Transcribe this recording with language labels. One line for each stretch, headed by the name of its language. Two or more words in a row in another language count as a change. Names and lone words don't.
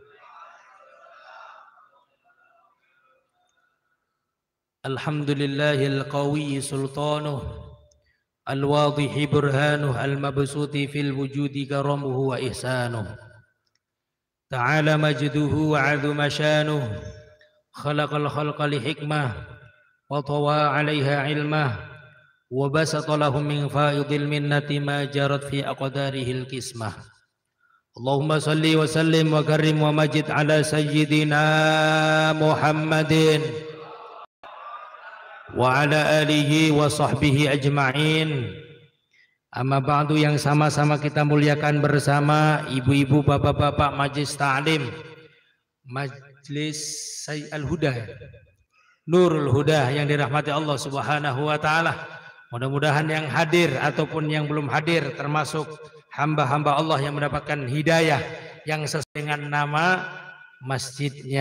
Arabic: الحمد لله القوي سلطانه الواضح برهانه المبسوط في الوجود كرمه وإحسانه. تعالى مجده وعظم شأنه. خلق الخلق لحكمة وطوى عليها علمه. وبسط لهم من فائض المنة ما جرت في أقداره القسمة. اللهم صل وسلم وكرم ومجد على سيدنا محمد وعلى آله وصحبه أجمعين. أما بعد,
Indonesian: yang sama-sama kita muliakan bersama ibu-ibu, bapak-bapak Majelis Ta'lim, Majelis Al-Huda, Nurul Huda yang dirahmati Allah
Arabic: سبحانه وتعالى.
Indonesian: Mudah-mudahan yang hadir ataupun yang belum hadir termasuk hamba-hamba Allah yang mendapatkan hidayah yang sesuai dengan nama masjidnya.